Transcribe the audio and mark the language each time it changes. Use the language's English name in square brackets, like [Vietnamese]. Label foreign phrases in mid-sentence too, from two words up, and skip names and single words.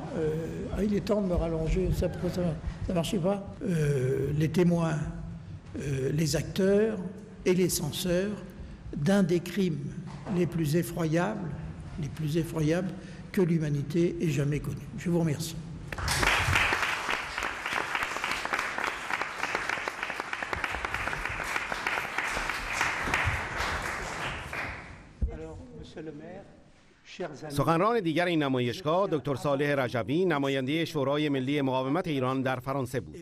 [French] il est temps de me rallonger, ça ne marchait pas. Les témoins, les acteurs et les censeurs d'un des crimes les plus effroyables que l'humanité ait jamais connus. Je vous remercie. [Persian] سخنران دیگر این نمایشگاه دکتر صالح رجوی نماینده شورای ملی مقاومت ایران در فرانسه بود.